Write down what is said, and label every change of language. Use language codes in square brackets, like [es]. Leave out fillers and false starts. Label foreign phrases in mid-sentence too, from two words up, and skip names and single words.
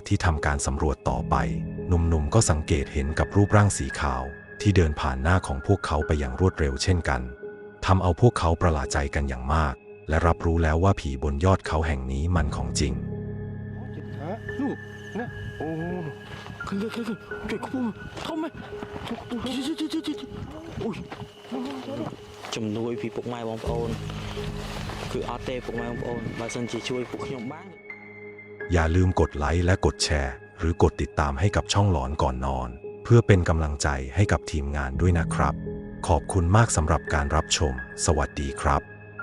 [th] ที่ทำการสำรวจต่อไปหนุ่มๆก็สังเกตเห็นกับรูปร่างสีขาวที่เดินผ่านหน้าของพวกเขาไปอย่างรวดเร็วเช่นกันทำเอาพวกเขาประหลาดใจกันอย่างมากและรับรู้แล้วว่าผีบนยอดเขาแห่งนี้มันของจริง [km] ជំនួយពីពុកម៉ែបងប្អូនគឺអត់ទេពុកម៉ែបងប្អូនបើសិនជាជួយពួកខ្ញុំបាន [th] อย่าลืมกดไลค์และกดแชร์หรือกดติดตามให้กับช่องหลอนก่อนนอนเพื่อเป็นกำลังใจให้กับทีมงานด้วยนะครับขอบคุณมากสำหรับการรับชมสวัสดีครับ